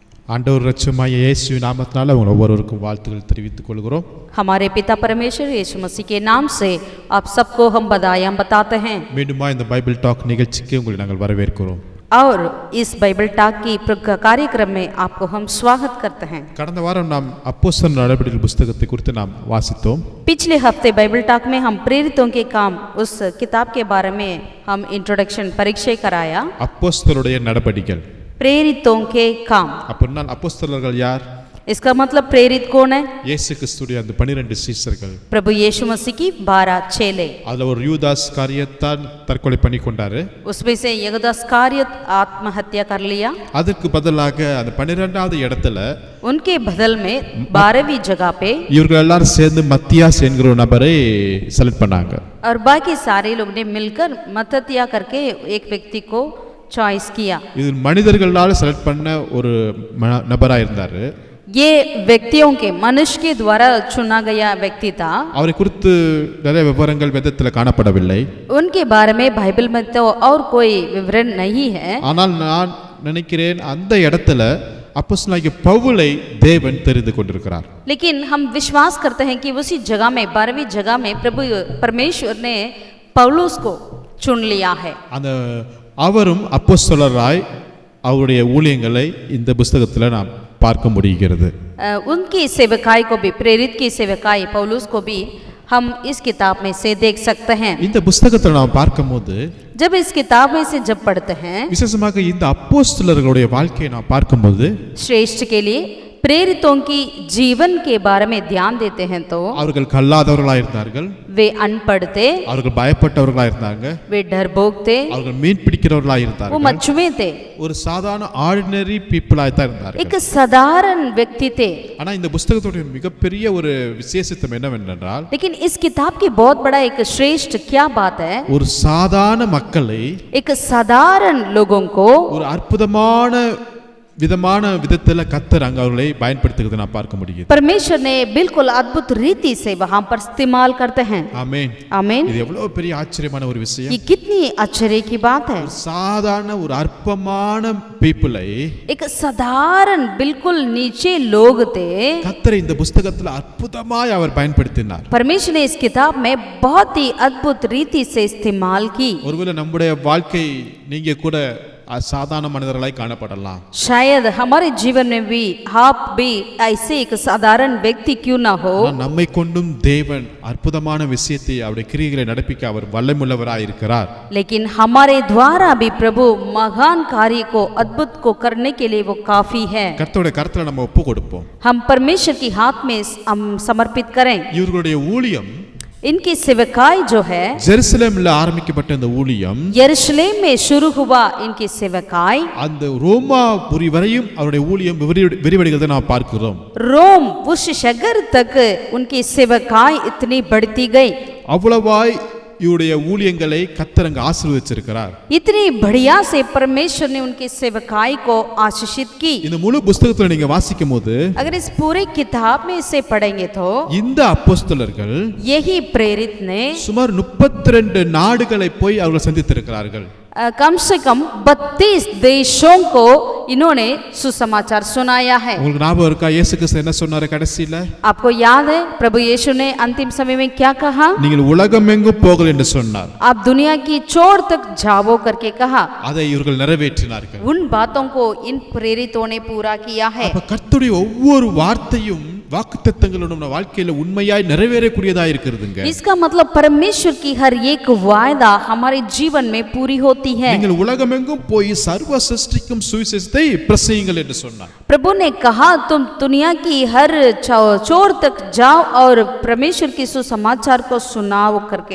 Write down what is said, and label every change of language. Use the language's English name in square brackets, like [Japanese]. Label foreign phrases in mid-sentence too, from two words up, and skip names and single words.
[Tamil] ஆண்டவர் இரட்சகமாகிய இயேசுவின் நாமத்தினால உங்கள் ஒவ்வொருவருக்கும் வாழ்த்துக்கள் தெரிவித்துக் கொள்கிறோம். [Hindi] हमारे पिता परमेश्वर यीशु मसीह के नाम से आप सबको हम बधाइयाँ बताते हैं. [Tamil] மீண்டுமா இந்த பைபிள் டாக் நிகழ்ச்சிக்கு உங்களை நாங்கள் வரவேற்கிறோம். [Hindi] और इस बाइबल टॉक की कार्यक्रम में आपको हम स्वागत करते हैं. [Tamil] கடந்த வாரம் நாம் அப்போஸ்தலர் நடபடிகள் புத்தகத்தை குறித்து நாம் வாசித்தோம். [Hindi] पिछले हफ्ते बाइबल टॉक में हम प्रेरितों के काम उस किताब के बारे में हम इंट्रोडक्शन परिचय कराया. [Tamil] அப்போஸ்தலருடைய நடபடிகள், [Hindi] प्रेरितों के काम. [Tamil] அப்படின்னா அப்போஸ்தலர்கள் யார்? [Hindi] इसका मतलब प्रेरित कौन है? [Tamil] இயேசு கிறிஸ்துடைய அந்த 12 சீஷர்கள். [Hindi] प्रभु यीशु मसीह की 12 चेले. [Tamil] அதுல ஒரு யூதாஸ் காரியத்தான் தற்கொலை பண்ணி கொண்டாரு. [Hindi] उसमें से यूदास कारियत आत्महत्या कर लिया. [Tamil] அதற்கு பதிலாக அந்த 12வது இடத்துல [Hindi] उनके बदल में 12वीं जगह पे [Tamil] இவர்கள் எல்லாரும் சேர்ந்து மத்தியாஸ் என்கிற ஒரு நபரை செலக்ட் பண்ணாங்க. [Hindi] और बाकी सारे लोग ने मिलकर मतत्या करके एक व्यक्ति को चॉइस किया. [Tamil] இது மனிதர்களால் செலக்ட் பண்ண ஒரு நபரா இருந்தாரு. [Hindi] ये व्यक्तियों के मनुष्य के द्वारा चुना गया व्यक्ति था. [Tamil] அவரை குறித்து நிறைய விவரங்கள் வேதத்தில் காணப்படவில்லை. [Hindi] उनके बारे में बाइबल में तो और कोई विवरण नहीं है. [Tamil] ஆனால் நான் நினைக்கிறேன் அந்த இடத்துல அப்போஸ்தலனாகிய பவுலை தேவன் தெரிந்து கொண்டிருக்கிறார். [Hindi] लेकिन हम विश्वास करते हैं कि उसी जगह में 12वीं जगह में प्रभु परमेश्वर ने पौलुस को चुन लिया है. [Tamil] அந்த அவரும் அப்போஸ்தலராய் அவருடைய ஊழியங்களை இந்த புத்தகத்தில் நாம் பார்க்க முடிகிறது. [Hindi] उनकी सेवकाई को भी, प्रेरित की सेवकाई पौलुस को भी हम इस किताब में से देख सकते हैं. [Tamil] இந்த புத்தகத்தை நாம் பார்க்கும்போது, [Hindi] जब इस किताब में से जब पढ़ते हैं, [Tamil] விசேஷமாக இந்த அப்போஸ்தலர்களுடைய வாழ்க்கையை நாம் பார்க்கும்போது [Hindi] श्रेष्ठ के लिए प्रेरितों की जीवन के बारे में ध्यान देते हैं तो [Tamil] அவர்கள் கல்லாதவர்களாக இருந்தார்கள், [Hindi] वे अनपढ़ थे, [Tamil] அவர்கள் பயப்பட்டவர்களாக இருந்தாங்க, [Hindi] वे डरपोक थे, [Tamil] அவர்கள் மீன் பிடிக்கிறவர்களாக [Hindi] वो [Tamil] இருந்தார்கள், [Hindi] मछुए थे, [Tamil] ஒரு சாதாரண [English] ordinary peopleஆக [Tamil] தான் இருந்தார்கள். [Hindi] एक साधारण व्यक्ति थे. [Tamil] ஆனா இந்த புத்தகத்துடைய மிகப்பெரிய ஒரு விசேஷம் என்னவென்றால், [Hindi] लेकिन इस किताब की बहुत बड़ा एक श्रेष्ठ क्या बात है, [Tamil] ஒரு சாதாரண மக்களை [Hindi] एक साधारण लोगों को [Tamil] ஒரு அற்புதமான விதத்தில் கர்த்தர் அங்க அவர்களை பயன்படுத்துகிறதை நான் பார்க்க முடியுது. [Hindi] परमेश्वर ने बिल्कुल अद्भुत रीति से वहां पर इस्तेमाल करते हैं. [Tamil] ஆமென். [Hindi] आमीन. [Tamil] இது எவ்வளவு பெரிய ஆச்சரியமான ஒரு விஷயம். [Hindi] ये कितनी आश्चर्य की बात है. [Tamil] சாதாரண ஒரு அற்பமான பீப்புளை [Hindi] एक साधारण बिल्कुल नीचे लोग थे, [Tamil] கர்த்தர் இந்த புத்தகத்தில் அற்புதமாய் அவர் பயன்படுத்தினார். [Hindi] परमेश्वर ने इस किताब में बहुत ही अद्भुत रीति से इस्तेमाल की. [Tamil] ஒருவேளை நம்முடைய வாழ்க்கை நீங்க கூட சாதாரண மனிதர்களாய் காணப்படலாம். [Hindi] शायद हमारे जीवन में भी आप भी ऐसे एक साधारण व्यक्ति क्यों ना हो, [Tamil] நம்மை கொண்டும் தேவன் அற்புதமான விஷயத்தை அவருடைய கிரியைகளை நடப்பிக்க அவர் வல்லமையுள்ளவராய் இருக்கிறார். [Hindi] लेकिन हमारे द्वारा भी प्रभु महान कार्य को अद्भुत को करने के लिए वो काफी है. [Tamil] கர்த்தருடைய கரத்துல நம்ம ஒப்பு கொடுப்போம். [Hindi] हम परमेश्वर की हाथ में हम समर्पित करें. [Tamil] இவர்களுடைய ஊழியம், [Hindi] इनकी सेवकाई जो है [Tamil] ஜெருசலேமில் ஆரம்பிக்கப்பட்ட இந்த ஊழியம் [Hindi] यरूशलेम में शुरू हुआ. इनकी सेवकाई [Tamil] அந்த ரோமாபுரி வரையும் அவருடைய ஊழியம் விரிவடைகிறதை நாம் பார்க்கிறோம். [Hindi] रोम उस शहर तक उनकी सेवकाई इतनी बढ़ती गई. [Tamil] அவ்வளவாய் இவருடைய ஊழியங்களை கர்த்தர் அங்க ஆசீர்வதிச்சிருக்கிறார். [Hindi] इतनी बढ़िया से परमेश्वर ने उनकी सेवकाई को आशीषित की. [Tamil] இந்த முழு புத்தகத்துல நீங்க வாசிக்கும் போது, [Hindi] अगर इस पूरे किताब में इसे पढ़ेंगे तो [Tamil] இந்த அப்போஸ்தலர்கள் [Hindi] यही प्रेरित ने [Tamil] சுமார் 32 நாடுகளை போய் அவர்கள் சந்தித்திருக்கிறார்கள். [Hindi] कम से कम 32 देशों को इन्होंने सुसमाचार सुनाया है. [Tamil] உங்களுக்கு ஞாபகம் இருக்கா இயேசு கிறிஸ்து என்ன சொன்னாரு கடைசியில? [Hindi] आपको याद है प्रभु यीशु ने अंतिम समय में क्या कहा? [Tamil] நீங்கள் உலகமெங்கும் போங்கள் என்று சொன்னார். [Hindi] आप दुनिया की छोर तक जाओ करके कहा. [Tamil] அதை இவர்கள் நிறைவேற்றினார்கள். [Hindi] उन बातों को इन प्रेरितों ने पूरा किया है. [Tamil] அப்ப கர்த்தருடைய ஒவ்வொரு வார்த்தையும் வாக்குத்தத்தங்களும் நம்ம வாழ்க்கையில உண்மையாய் நிறைவேறக்கூடியதா இருக்குதுங்க. [Hindi] इसका मतलब परमेश्वर की हर एक वायदा हमारे जीवन में पूरी होती है. [Tamil] நீங்கள் உலகமெங்கும் போய் சர்வ சிருஷ்டிக்கும் சுவிசேஷத்தை பிரசங்கியுங்கள் என்று சொன்னார். [Hindi] प्रभु ने कहा तुम दुनिया की हर छोर तक जाओ और परमेश्वर की सुसमाचार को सुनाओ करके.